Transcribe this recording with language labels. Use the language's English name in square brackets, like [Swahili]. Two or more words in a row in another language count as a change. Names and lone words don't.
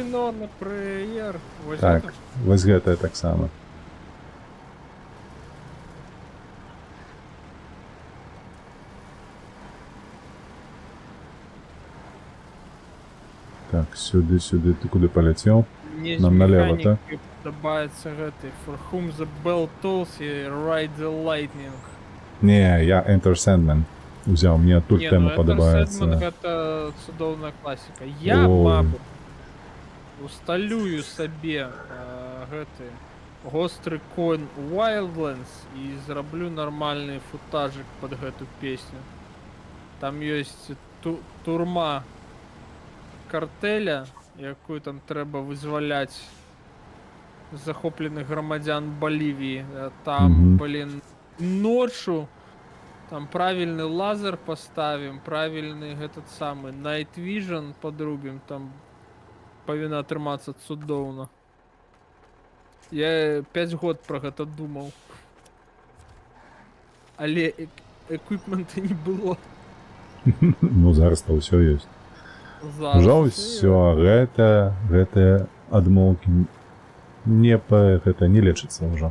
[Belarusian] Так, вось гэтая таксама. Так, сюды, ты куды паляцеў? [Russian] Нам налево, так? [Belarusian] Мне падабаецца гэты For Whom the Bell Tolls і Ride the Lightning. Не, я Enter Sandman узяў, мне тут тэма падабаецца. Enter Sandman гэта цудоўная класіка. Я, мабуть, усталюю сабе гэты Ghost Recon Wildlands і зраблю нармальны футажик под гэту песню. Там ёсць турма картеля, якую там трэба вызваляць захопленых грамадзян Балівіі. Там, [Russian] блин, ночью там правильный лазер поставим, правильный этот самый [English] Night Vision [Russian] подрубим, [Belarusian] там павінна атрымацца цудоўна. Я 5 год про гэта думаў. Але эквіпмента не было. Ну, зараз-то ўсё ёсць. Ужо ўсё, гэтыя адмоўкі гэта не лечыцца ўжо.